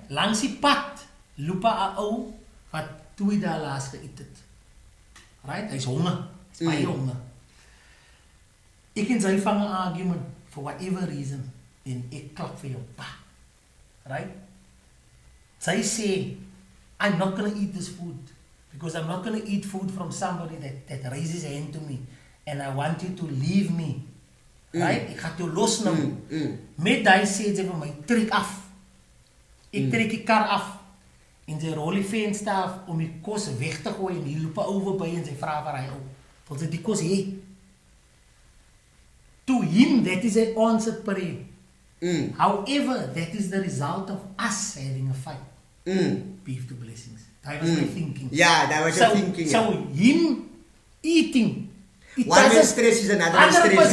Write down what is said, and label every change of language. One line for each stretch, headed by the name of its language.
Afrikaans: Langs die pad loop 'n ou wat 2 dae laas geëet het. Right? Hy's honger. Hy's baie honger. Ek en sy vang 'n argument for whatever reason en ek klap vir jou pa. Right?
English: Sy sê, I'm not going to eat this food because I'm not going to eat food from somebody that raises a hand to me and I want you to leave me.
Afrikaans: Right? Ek gaan jou los nou. Met hy sê sy vir my, trek af. Ek trek die kar af en sy rol die venster af om die kos weg te gooi en die loop oor by en sy vra vir hy ou. Wil sy die kos hê?
English: To him, that is an answered prayer. However, that is the result of us having a fight. Beef to blessings. That was my thinking. Yeah, that was your thinking. So him eating. One man's stress is another stress.